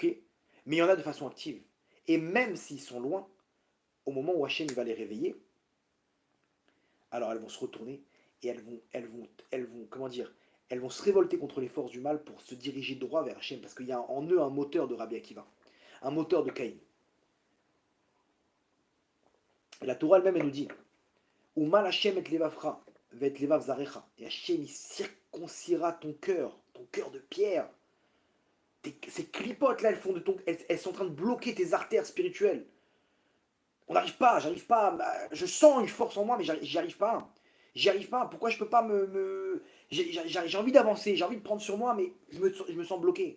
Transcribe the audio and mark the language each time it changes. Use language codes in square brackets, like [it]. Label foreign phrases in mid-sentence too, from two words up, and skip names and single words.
[fr] Mais il y en a de façon active. Et même s'ils sont loin, au moment où Hachem il va les réveiller, alors elles vont se retourner et comment dire, elles vont se révolter contre les forces du mal pour se diriger droit vers Hachem, parce qu'il y a en eux un moteur de Rabbi Akiva, un moteur de Caïn. Et la Torah elle-même, elle nous dit, [he] ומל השם את לבבך ואת לבב זרעך, [fr] et Hachem il circoncira ton cœur de pierre. Ces clipotes là, elles sont en train de bloquer tes artères spirituelles. J'arrive pas, je sens une force en moi, mais j'y arrive pas. J'y arrive pas, pourquoi je peux pas j'ai envie d'avancer, j'ai envie de prendre sur moi, mais je me sens bloqué.